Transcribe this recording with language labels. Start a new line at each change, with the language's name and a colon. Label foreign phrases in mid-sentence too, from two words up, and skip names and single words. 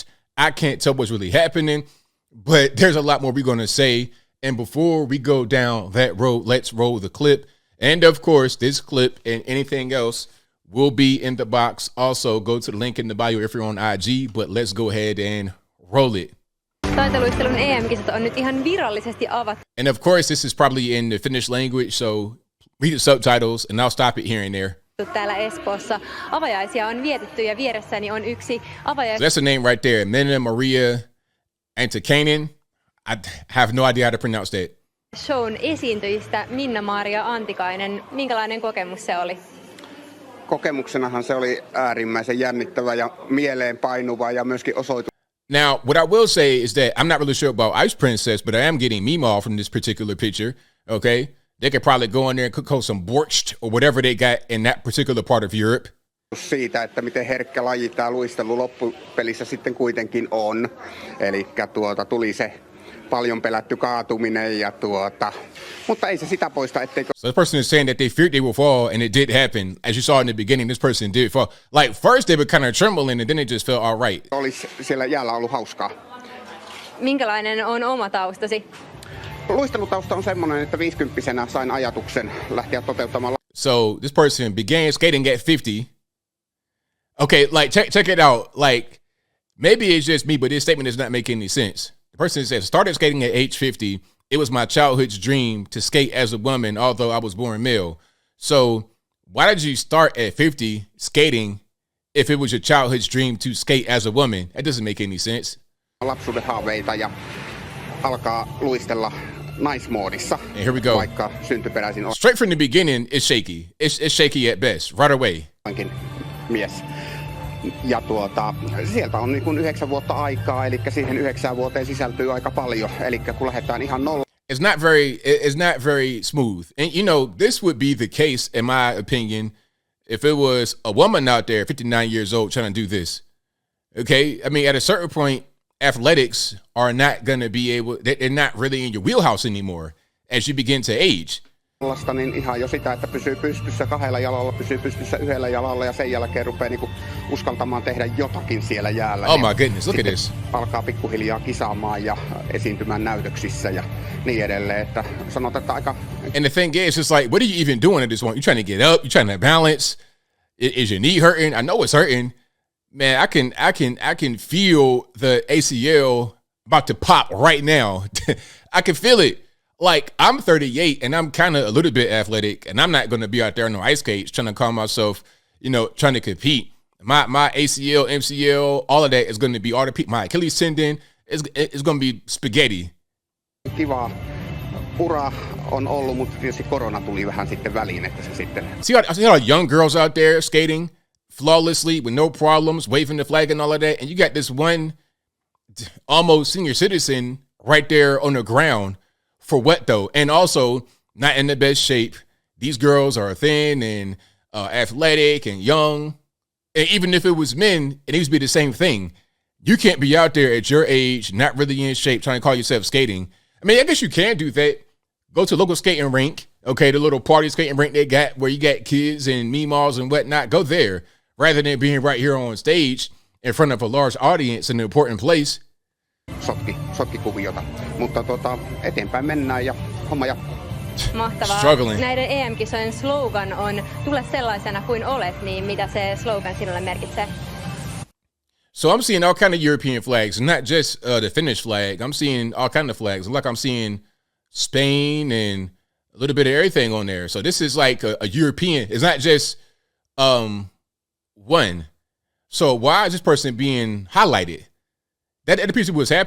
English: I can't tell what's really happening, but there's a lot more we're going to say. And before we go down that road, let's roll the clip. And of course, this clip and anything else will be in the box. Also, go to the link in the bio if you're on IG, but let's go ahead and roll it.
Finnish: Taiteluistelun EM-kisat on nyt ihan virallisesti avattu.
English: And of course, this is probably in the Finnish language, so read the subtitles and I'll stop it here and there.
Finnish: Täällä Espoossa avajaisia on vietetty ja vieressäni on yksi
English: So that's the name right there, Minna Maria Antikainen. I have no idea how to pronounce that.
Finnish: Shown esiintyjistä Minna-Maria Antikainen. Minkälainen kokemus se oli? Kokemuksenahan se oli äärimmäisen jännittävä ja mieleenpainuva ja myöskin osoitus.
English: Now, what I will say is that I'm not really sure about Ice Princess, but I am getting Meemaw from this particular picture, okay? They could probably go in there and cook some borscht or whatever they got in that particular part of Europe.
Finnish: Siitä, että miten herkkä laji tämä luistelu loppupelissä sitten kuitenkin on. Eli tuli se paljon pelätty kaatuminen ja mutta ei se sitä poista, etteikö.
English: So this person is saying that they feared they would fall, and it did happen. As you saw in the beginning, this person did fall. Like first they were kind of trembling, and then it just felt all right.
Finnish: Olisi siellä jäällä ollut hauskaa. Minkälainen on oma taustasi? Luistelutausta on semmoinen, että 50-vuotiaana sain ajatuksen lähteä toteuttamaan.
English: So this person began skating at 50. Okay, like check it out. Like maybe it's just me, but this statement does not make any sense. The person said, started skating at age 50. It was my childhood's dream to skate as a woman, although I was born male. So why did you start at 50 skating if it was your childhood's dream to skate as a woman? That doesn't make any sense.
Finnish: Lapsuuden haaveita ja alkaa luistella naismoodissa.
English: And here we go.
Finnish: Vaikka syntyperäisin on.
English: Straight from the beginning, it's shaky. It's shaky at best, right away.
Finnish: Mies. Ja sieltä on niin kuin 9 vuotta aikaa, eli siihen 9 vuoteen sisältyy aika paljon. Eli kun lähdetään ihan nolla.
English: It's not very smooth. And you know, this would be the case, in my opinion, if it was a woman out there, 59 years old, trying to do this. Okay? I mean, at a certain point, athletics are not going to be able, they're not really in your wheelhouse anymore as you begin to age.
Finnish: Niin ihan jo sitä, että pysyy pystyssä 2 jalalla, pysyy pystyssä 1 jalalla ja sen jälkeen rupeaa niinku uskaltamaan tehdä jotakin siellä jäällä.
English: Oh my goodness, look at this.
Finnish: Alkaa pikkuhiljaa kisaamaan ja esiintymään näytöksissä ja niin edelleen, että sanotaan, että aika.
English: And the thing is, it's like, what are you even doing at this point? You're trying to get up, you're trying to balance. Is your knee hurting? I know it's hurting. Man, I can feel the ACL about to pop right now. I can feel it. Like, I'm 38 and I'm kind of a little bit athletic, and I'm not going to be out there on no ice skates trying to call myself, you know, trying to compete. My ACL, MCL, all of that is going to be my Achilles tendon is going to be spaghetti.
Finnish: Kiva ura on ollut, mutta tietysti korona tuli vähän sitten väliin, että se sitten.
English: See a lot of young girls out there skating flawlessly with no problems, waving the flag and all of that, and you got this one almost senior citizen right there on the ground. For what though? And also not in the best shape. These girls are thin and athletic and young. And even if it was men, it needs to be the same thing. You can't be out there at your age, not really in shape, trying to call yourself skating. I mean, I guess you can do that. Go to a local skating rink, okay, the little party skating rink they got where you got kids and meemaws and whatnot. Go there rather than being right here on stage in front of a large audience in an important place.
Finnish: Sotki kuviota. Mutta eteenpäin mennään ja homma jatkuu. Mahtavaa. Struggling. Näiden EM-kisojen slogan on "Tule sellaisena kuin olet", niin mitä se slogan sinulle merkitsee?
English: So I'm seeing all kind of European flags, not just the Finnish flag. I'm seeing all kind of flags. Like I'm seeing Spain and a little bit of everything on there. So this is like a European. It's not just one. So why is this person being highlighted? That appears to be what's happening.